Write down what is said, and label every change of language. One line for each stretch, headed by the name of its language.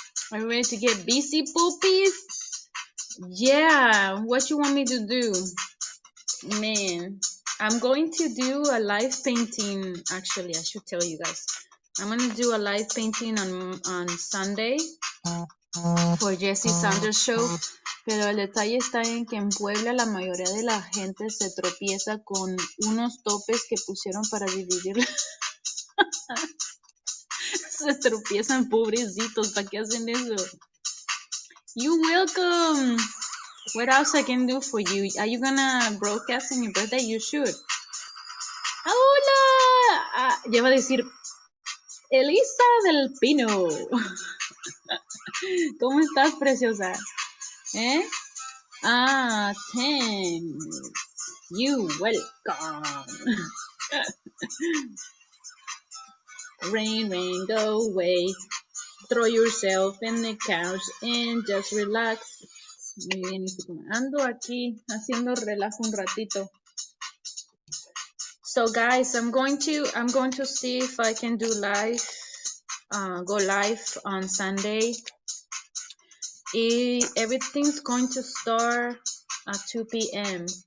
English: Are you ready to get busy, poopies? Yeah, what you want me to do? Man, I'm going to do a live painting. Actually, I should tell you guys. I'm going to do a live painting on Sunday for Jesse Sanders Show.
Spanish: Pero el detalle está en que en Puebla la mayoría de la gente se tropieza con unos topes que pusieron para dividir. Se tropiezan, pobrecitos. ¿Para qué hacen eso?
English: You're welcome. What else I can do for you? Are you gonna broadcast on your birthday? You should. ¡Hola!
Spanish: Ya va a decir Elisa del Pino. ¿Cómo estás, preciosa?
English: Thanks. You welcome. Rain, rain, go away. Throw yourself in the couch and just relax.
Spanish: Muy bien, ando aquí haciendo relajo un ratito.
English: So guys, I'm going to see if I can do live, go live on Sunday. Everything's going to start at 2 p.m.